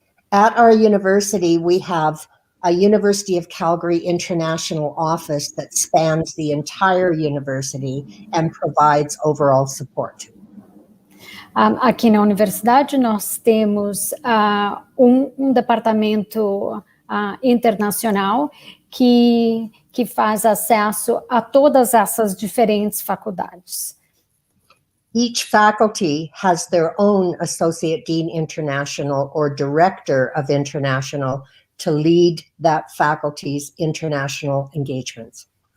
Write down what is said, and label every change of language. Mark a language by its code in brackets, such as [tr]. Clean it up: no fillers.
[en] At our university, we have a University of Calgary International Office that spans the entire university and provides overall support. [pt] Aqui na universidade nós temos um departamento internacional que faz acesso a todas essas diferentes faculdades. [en] Each faculty has their own Associate Dean International or Director of International to lead that faculty's international engagements.